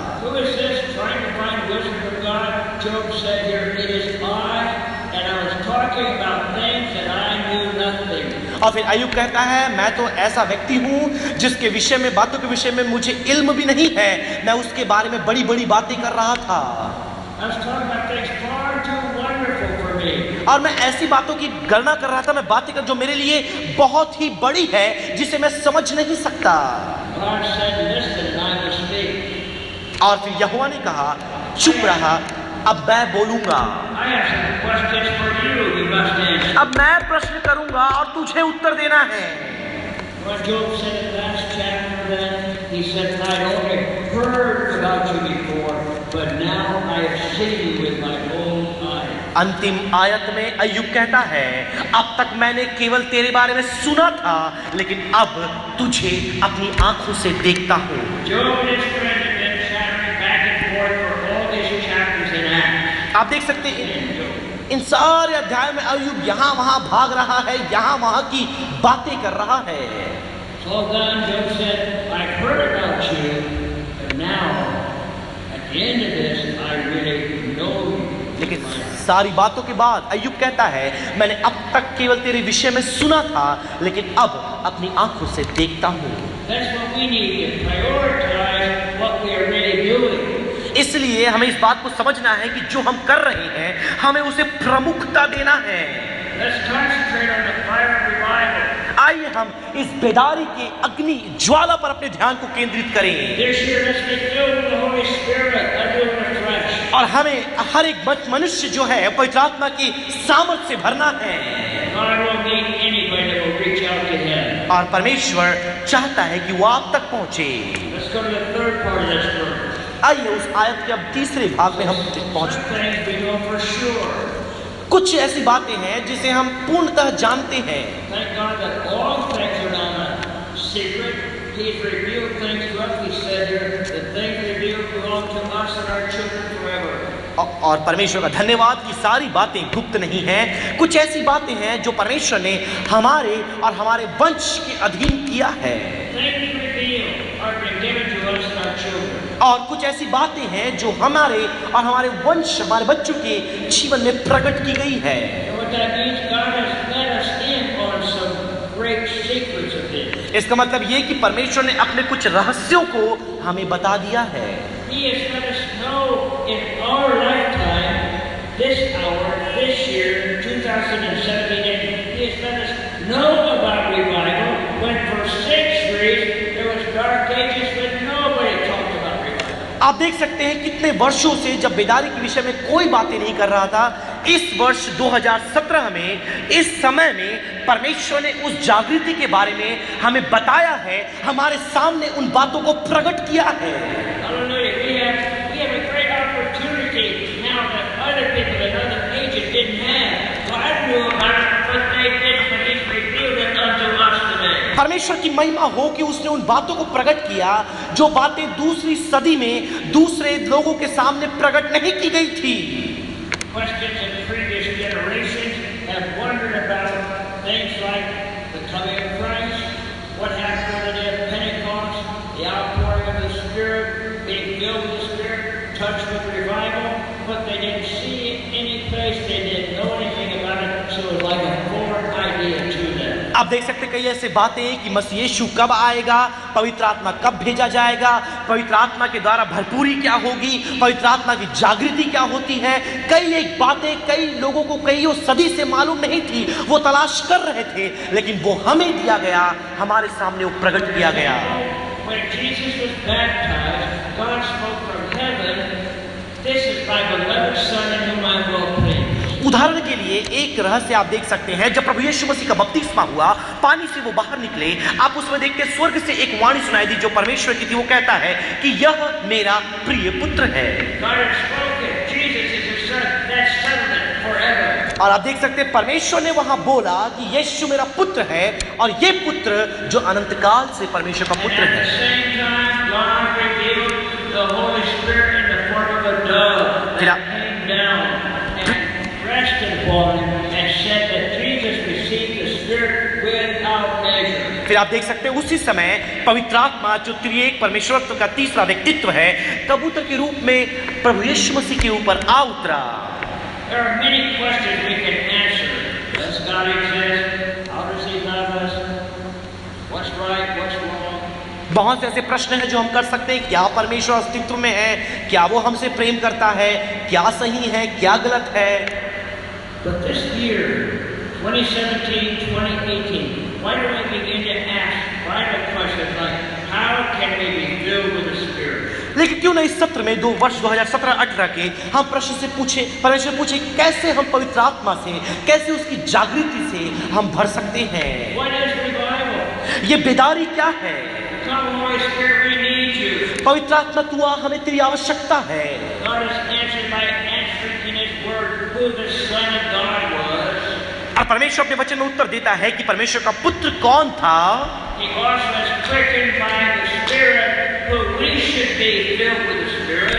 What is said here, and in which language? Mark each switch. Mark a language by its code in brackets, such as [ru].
[en] Who is this trying to find wisdom from God? Job said here, it is I, and I was talking about things that I knew nothing. [hi] और फिर अय्यूब कहता है, मैं तो ऐसा व्यक्ति हूं जिसके विषय में, बातों के विषय में मुझे इल्म भी नहीं है, मैं उसके बारे में बड़ी बड़ी बातें कर रहा था। [en] I was talking about things far too wonderful for me. [hi] और मैं ऐसी बातों की गणना कर रहा था, मैं बातें कर जो मेरे लिए बहुत ही बड़ी है, जिसे मैं समझ नहीं सकता। [en] God said, listen, and I will speak. [hi] और फिर यहोवा ने कहा, चुप रहा, अब मैं बोलूंगा। [en] I have some questions for you, you must answer. [hi] अब मैं प्रश्न करूंगा और तुझे उत्तर देना है। [en] When Job said in the last chapter then, he said, I only heard about you before, but now I have seen you with my own eyes. [hi] अंतिम आयत में अय्यूब कहता है, अब तक मैंने केवल तेरे बारे में सुना था, लेकिन अब तुझे अपनी आंखों से देखता हूँ। [en] Job and his friend have been chattering back and forth for all these chapters in Acts. [hi] आप देख सकते हैं इन सारे अध्याय में अय्यूब यहाँ वहाँ भाग रहा है, यहाँ वहाँ की बातें कर रहा है। [en] So then Job said, I heard about you, but now at the end of this, I really know you. [hi] लेकिन सारी बातों के बाद अय्यूब कहता है, मैंने अब तक केवल तेरे विषय में सुना था, लेकिन अब अपनी आंखों से देखता हूँ। [en] That's what we need to prioritize what we are really doing. [hi] इसलिए हमें इस बात को समझना है कि जो हम कर रहे हैं, हमें उसे प्रमुखता देना है। [en] Let's concentrate on the fire of revival. [hi] आइए हम इस बेदारी के अग्नि ज्वाला पर अपने ध्यान को केंद्रित करें। [en] This year, let's be filled with the Holy Spirit, anew and afresh. [hi] और हमें हर एक मनुष्य जो है पवित्र आत्मा की सामर्थ से भरना है। [en] God will meet anybody that will reach out to Him. [hi] और परमेश्वर चाहता है कि वो आप तक पहुंचे। [en] Let's go to the third part of this verse. [hi] आइए उस आयत के अब तीसरे भाग में हम [en] Some [hi] पहुंचे। [en] things we know for sure. [hi] कुछ ऐसी बातें हैं जिसे हम पूर्णतः जानते हैं। [en] Thank God that all things are not a secret. He's revealed things to us. He said here, the things revealed belong to us and our children forever. [hi] और परमेश्वर का धन्यवाद कि सारी बातें गुप्त नहीं हैं। कुछ ऐसी बातें हैं जो परमेश्वर ने हमारे और हमारे वंश के अधीन किया है। [en] Things revealed are been given to us and our children. [hi] और कुछ ऐसी बातें हैं जो हमारे और हमारे वंश, हमारे बच्चों के जीवन में प्रकट की गई है। [en] And what that means, God has let us in on some great secrets of His. [hi] इसका मतलब ये कि परमेश्वर ने अपने कुछ रहस्यों को हमें बता दिया है। [en] He has let us know in our lifetime, this hour, this year, 2017, He has let us know about revival when for centuries there was dark ages when nobody talked about revival. [hi] आप देख सकते हैं कितने वर्षों से जब बेदारी के विषय में कोई बातें नहीं कर रहा था, इस वर्ष 2017 में, इस समय में परमेश्वर ने उस जागृति के बारे में हमें बताया है, हमारे सामने उन बातों को प्रकट किया है। [en] Hallelujah. We have a great opportunity now that other people in other ages didn't have. God knew about it, but they didn't, but He's revealed it unto us today. [hi] परमेश्वर की महिमा हो कि उसने उन बातों को प्रकट किया जो बातें दूसरी सदी में दूसरे लोगों के सामने प्रकट नहीं की गई थी। [en] Questions in previous generations have wondered about things like the coming of Christ, what happened on the day of Pentecost, the outpouring of the Spirit, being filled with the Spirit, touched with revival, but they didn't see it any place, they didn't know anything about it, so it was like a foreign idea to them. [hi] आप देख सकते कई ऐसे बातें कि मसीह यीशु कब आएगा, पवित्र आत्मा कब भेजा जाएगा, पवित्र आत्मा के द्वारा भरपूरी क्या होगी, पवित्र आत्मा की जागृति क्या होती है। कई एक बातें कई लोगों को कईयों सदी से मालूम नहीं थी, वो तलाश कर रहे थे, लेकिन वो हमें दिया गया, हमारे सामने वो प्रकट किया गया। [en] When Jesus was baptized, God spoke from heaven, "This is my beloved Son in whom I am well pleased." [hi] उदाहरण के लिए एक रहस्य आप देख सकते हैं, जब प्रभु यीशु मसीह का बपतिस्मा हुआ, पानी से वो बाहर निकले, आप उसमें देखते स्वर्ग से एक वाणी सुनाई दी जो परमेश्वर की थी। वो कहता है कि यह मेरा प्रिय पुत्र है। [en] God had spoken, Jesus is his Son, that settlement forever. [hi] और आप देख सकते हैं परमेश्वर ने वहां बोला कि यीशु मेरा पुत्र है, और ये पुत्र जो अनंत काल से परमेश्वर का पुत्र [en] At the [hi] है। [en] same time, God revealed the Holy Spirit in the form of a dove that came down and rested upon him and said that Jesus received the Spirit without measure. [hi] फिर आप देख सकते हैं उसी समय पवित्र आत्मा जो त्रिएक परमेश्वरत्व का तीसरा व्यक्तित्व है, कबूतर के रूप में प्रभु यीशु मसीह के ऊपर आ उतरा। [en] There are many questions we can answer. Does God exist? How does he love us? What's right? What's wrong? [hi] बहुत से ऐसे प्रश्न हैं जो हम कर सकते हैं। क्या परमेश्वर अस्तित्व में है? क्या वो हमसे प्रेम करता है? क्या सही है? क्या गलत है? [en] But this year, 2017, 2018, why do we begin to ask vital questions like, how can we be filled with the Spirit? [hi] लेकिन क्यों नहीं इस सत्र में वर्ष 2017-18 के हम प्रश्न से पूछे, परमेश्वर पूछे कैसे हम पवित्र आत्मा से, कैसे उसकी जागृति से हम भर सकते हैं। [en] What is revival? [hi] ये बेदारी क्या है? [en] Come, Holy Spirit, we need you. [hi] पवित्र आत्मा तू आ, हमें तेरी आवश्यकता है। [en] God has answered by answering in His Word who the Son of God was. [hi] और परमेश्वर अपने वचन में उत्तर देता है कि परमेश्वर का पुत्र कौन था। [en] He also has quickened by the Spirit who we should be filled with the Spirit.